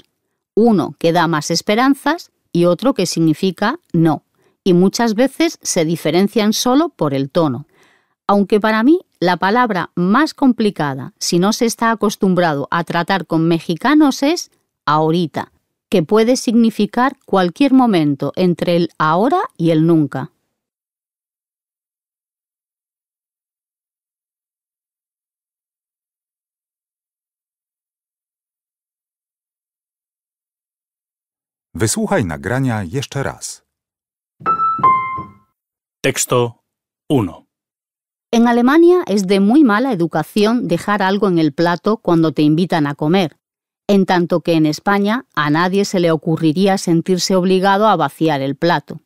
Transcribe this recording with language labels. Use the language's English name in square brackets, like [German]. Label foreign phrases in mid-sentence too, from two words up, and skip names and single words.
[Spanish] Uno que da más esperanzas y otro que significa no, y muchas veces se diferencian solo por el tono. Aunque para mí la palabra más complicada, si no se está acostumbrado a tratar con mexicanos, es ahorita, que puede significar cualquier momento entre el ahora y el nunca. [Polish] Wysłuchaj nagrania jeszcze raz. [Spanish] Texto 1. En Alemania es de muy mala educación dejar algo en el plato cuando te invitan a comer, en tanto que en España a nadie se le ocurriría sentirse obligado a vaciar el plato.